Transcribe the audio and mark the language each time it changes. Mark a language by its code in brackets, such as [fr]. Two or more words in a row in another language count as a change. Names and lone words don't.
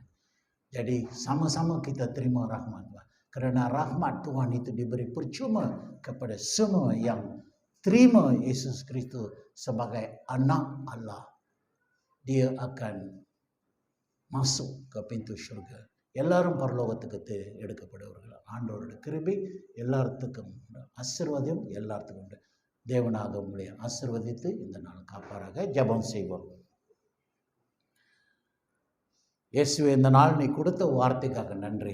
[ms] Jadi sama-sama kita terima rahmat Tuhan. Kerana rahmat Tuhan itu diberi percuma kepada semua yang terima Yesus Kristus sebagai anak Allah. Dia akan masuk ke pintu syurga. [ta] எல்லாரும் பரலோகத்துக்கு எடுக்கப்படுவார்கள். ஆண்டவரோட கிருபை எல்லாத்துக்கும் உண்டு. ஆசீர்வாதம் எல்லாத்துக்கும் உண்டு. தேவனாக உங்களை ஆசீர்வதித்து இந்த நாள் காப்பாராக. ஜெபம் செய்வோம். இயேசுவே, இந்த நாள் நீ கொடுத்த வார்த்தைக்காக நன்றி.